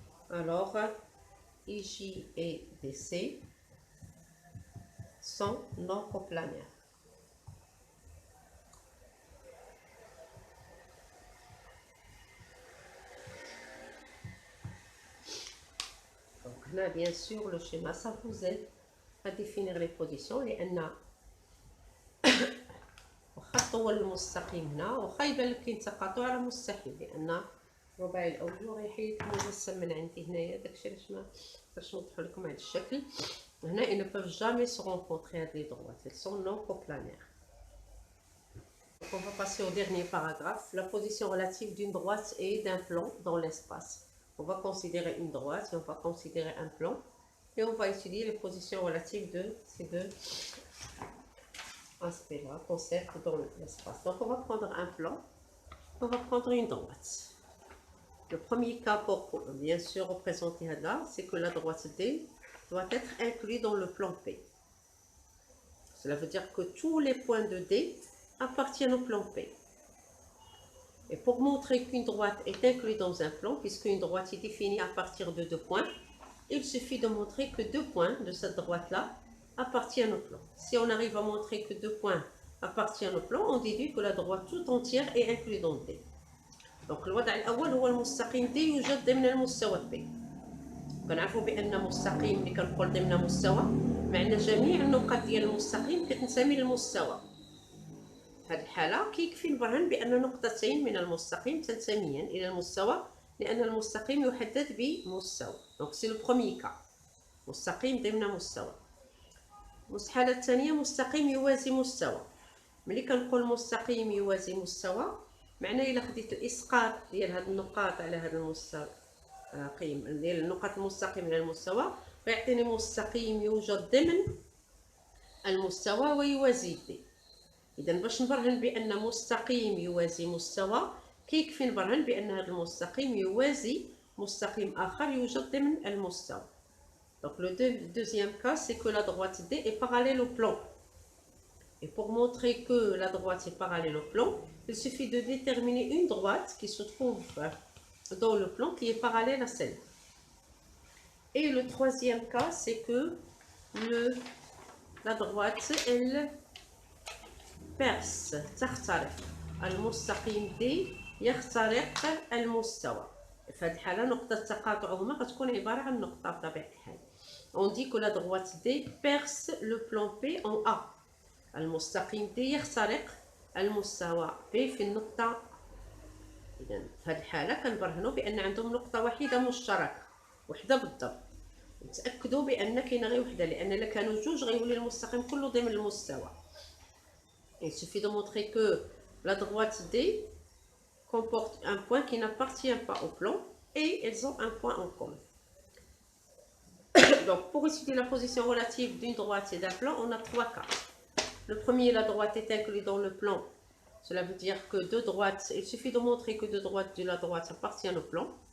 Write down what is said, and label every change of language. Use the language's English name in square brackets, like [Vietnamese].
[French] Alors, IJ et DC sont non coplanaires. Donc là, bien sûr, le schéma, ça vous aide à définir les positions. [Arabic] لأن الخط هو المستقيم هنا وخا يبان لك كاين تقاطع راه مستحيل لأن رباعي الأوجه غيحيد مجسم من عندي هنايا. داكشي علاش ما باش نوضحو لكم هذا الشكل. هنا [French] ils ne peuvent jamais se rencontrer avec les droites. Elles sont non coplanaires. Donc on va passer au dernier paragraphe. La position relative d'une droite et d'un plan dans l'espace. On va considérer une droite et on va considérer un plan. Et on va étudier les positions relatives de ces deux aspects-là, concepts dans l'espace. Donc on va prendre un plan, on va prendre une droite. Le premier cas pour bien sûr représenter là, c'est que la droite D doit être inclue dans le plan P. Cela veut dire que tous les points de D appartiennent au plan P. Et pour montrer qu'une droite est inclue dans un plan, puisqu'une droite est définie à partir de deux points, il suffit de montrer que deux points de cette droite-là appartiennent au plan. Si on arrive à montrer que deux points appartiennent au plan, on déduit que la droite tout entière est inclue dans D. Donc [Arabic] الوضع الأول هو المستقيم D يوجد ضمن المستوى P. كنعرفوا بأن مستقيم اللي كنقول ضمن مستوى معنى جميع النقط ديال المستقيم كتنتمي للمستوى. في هذه الحالة كيكفي نبرهن بأن نقطتين من المستقيم تنتميان إلى المستوى لأن المستقيم يحدد بمستوى. [French] Donc c'est le premier cas. [Arabic] مستقيم ضمن مستوى. الحالة الثانية مستقيم يوازي مستوى. ملي كنقول مستقيم يوازي مستوى معناه إلا خديت الإسقاط ديال هاد النقاط على هذا المستقيم ديال النقط المستقيم على المستوى فيعطيني مستقيم يوجد ضمن المستوى ويوازي دي. إذا باش نبرهن بأن مستقيم يوازي مستوى كيكفي نبرهن بان هذا المستقيم يوازي مستقيم اخر يوجد ضمن المستوى. [French] Donc le deuxième cas, c'est que la droite D est parallèle au plan. Et pour montrer que la droite est parallèle au plan, il suffit de déterminer une droite qui se trouve dans le plan qui est parallèle à celle. Et le troisième cas, c'est que la droite, elle perce, [Arabic] تخترق المستقيم D يخترق المستوى. في هذه الحالة نقطة تقاطعهما غتكون عبارة عن نقطة بطبيعة الحال. [French] On dit que la droite D perce le plan P en A. [Arabic] المستقيم D يخترق المستوى P في النقطة. إذا في هذه الحالة كنبرهنوا بأن عندهم نقطة واحدة مشتركة، وحدة بالضبط. نتأكدوا بأن كاينة غير وحدة، لأن إلا كانوا جوج غيولي المستقيم كله ضمن المستوى. [French] Il suffit de montrer que la droite D comporte un point qui n'appartient pas au plan et elles ont un point en commun. Donc, pour étudier la position relative d'une droite et d'un plan, on a trois cas. Le premier, la droite est inclue dans le plan. Cela veut dire que deux droites, il suffit de montrer que deux droites de la droite appartiennent au plan.